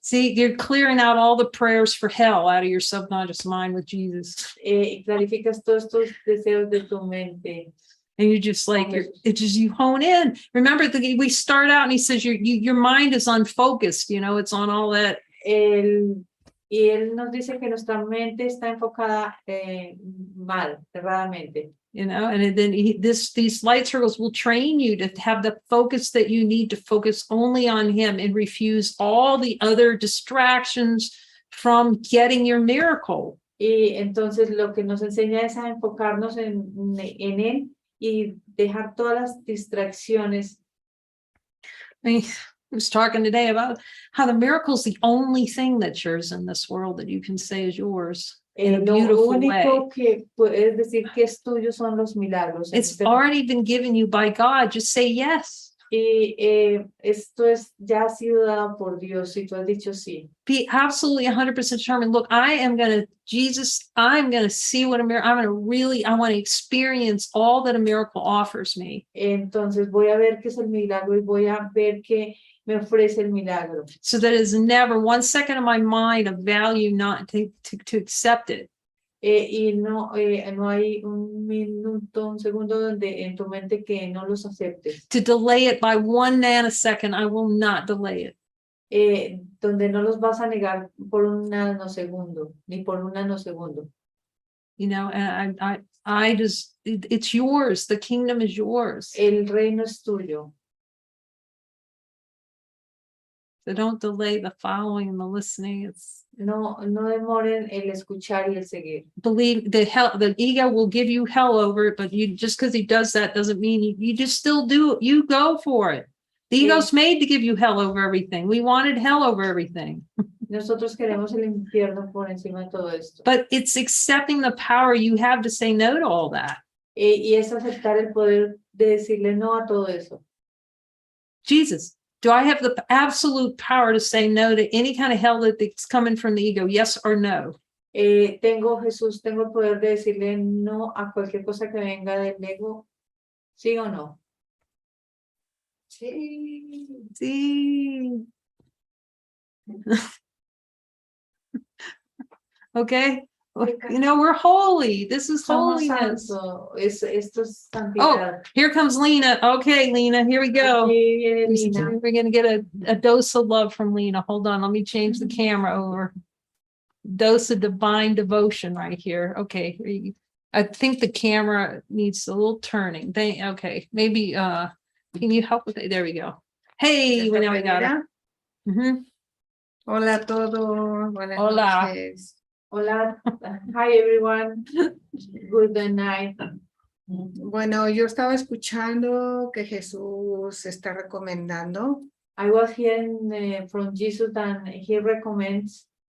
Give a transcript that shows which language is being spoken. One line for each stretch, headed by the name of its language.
English: see, you're clearing out all the prayers for hell out of your subconscious mind with Jesus.
Spanish: Y clarificas todos estos deseos de tu mente.
English: And you're just like, it's just, you hone in. Remember, we start out and he says, your mind is unfocused, you know, it's on all that.
Spanish: Y él nos dice que nuestra mente está enfocada mal, erradamente.
English: You know, and then these light circles will train you to have the focus that you need to focus only on him and refuse all the other distractions from getting your miracle.
Spanish: Y entonces lo que nos enseña es a enfocarnos en él y dejar todas las distracciones.
English: I mean, I was talking today about how the miracle is the only thing that's yours in this world that you can say is yours. In a
Spanish: Lo
English: beautiful
Spanish: único
English: way.
Spanish: que puedes decir que es tuyo son los milagros.
English: It's already been given you by God. Just say yes.
Spanish: Y esto ya ha sido dado por Dios y tú has dicho sí.
English: Be absolutely 100% determined. Look, I'm going to see what a miracle, I want to experience all that a miracle offers me.
Spanish: Entonces voy a ver qué es el milagro y voy a ver qué me ofrece el milagro.
English: So that is never 1 second of my mind of value not to accept it.
Spanish: Y no hay un segundo donde en tu mente que no los aceptes.
English: To delay it by 1 nanosecond, I will not delay it.
Spanish: Donde no los vas a negar por un nanosegundo, ni por un nanosegundo.
English: You know, and I just, it's yours. The kingdom is yours.
Spanish: El reino es tuyo.
English: So don't delay the following and the listening.
Spanish: No demoren el escuchar y el seguir.
English: Believe the ego will give you hell over it, but you just because he does that doesn't mean you just still do it. You go for it. The ego's made to give you hell over everything. We wanted hell over everything.
Spanish: Nosotros queremos el infierno por encima de todo esto.
English: But it's accepting the power you have to say no to all that.
Spanish: Y es aceptar el poder de decirle no a todo eso.
English: Jesus, do I have the absolute power to say no to any kind of hell that's coming from the ego? Yes or no?
Spanish: Jesús, tengo el poder de decirle no a cualquier cosa que venga del ego, ¿sí o no? Sí. Sí.
English: Okay. You know, we're holy. This is
Spanish: Somos
English: holiness.
Spanish: santos. Esto es santidad.
English: Here comes Lina. Okay, Lina, here we go.
Spanish: Aquí viene Lina.
English: We're going to get a dose of love from Lina. Hold on. Let me change the camera over. Dose of divine devotion right here. Okay. I think the camera needs a little turning. Okay. Maybe, can you help with it? There we go. Hey, now we got it. Mhm.
Spanish: Hola a todos, buenas Hola. noches. Hola.
English: Hi, everyone. Good night.
Spanish: Bueno, yo estaba escuchando que Jesús está recomendando
English: I was hearing from Jesus and he recommends